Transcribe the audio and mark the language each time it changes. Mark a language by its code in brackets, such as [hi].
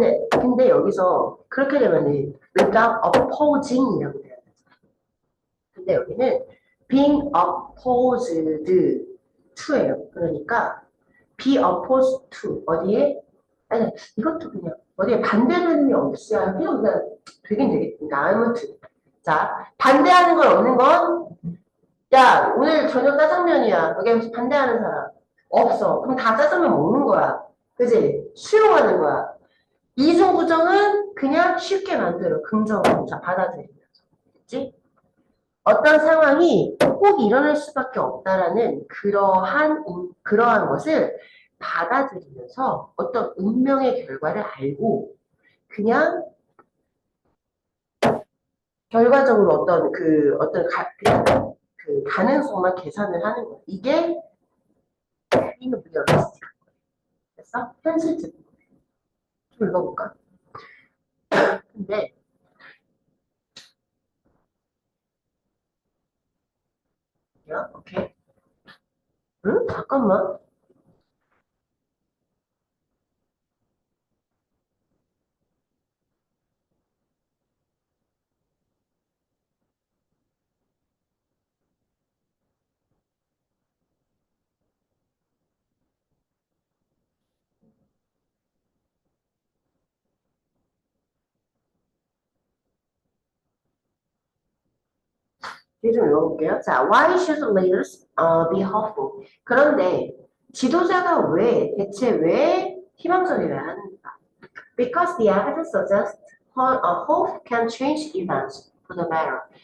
[ko] 근데 여기서 그렇게 되면은 without opposing이라고 돼요. 근데 여기는 being opposed to예요. 그러니까 be opposed to 어디에? 아니 이것도 그냥 어디에 반대되는 게 없어야 그냥 되긴 되겠습니다. 아무튼 자 반대하는 건 없는 건 야 오늘 저녁 짜장면이야. 여기 혹시 반대하는 사람 없어. 그럼 다 짜장면 먹는 거야. 그지? 수용하는 거야. 이중부정은 그냥 쉽게 만들어. 긍정으로 자 받아들이면서. 그치? 어떤 상황이 꼭 일어날 수밖에 없다라는 그러한 것을 받아들이면서 어떤 운명의 결과를 알고 그냥 결과적으로 그냥 그 가능성만 계산을 하는 거예요. 이게 being realistic. 됐어? 현실적. 좀 읽어볼까? 근데 야, 오케이. 응? 잠깐만. 이좀 읽어볼게요. [en] 자, why should leaders be hopeful? [ko] 그런데 지도자가 대체 왜 희망적이어야 하는가? [en] Because the evidence suggests hope can change events for the better.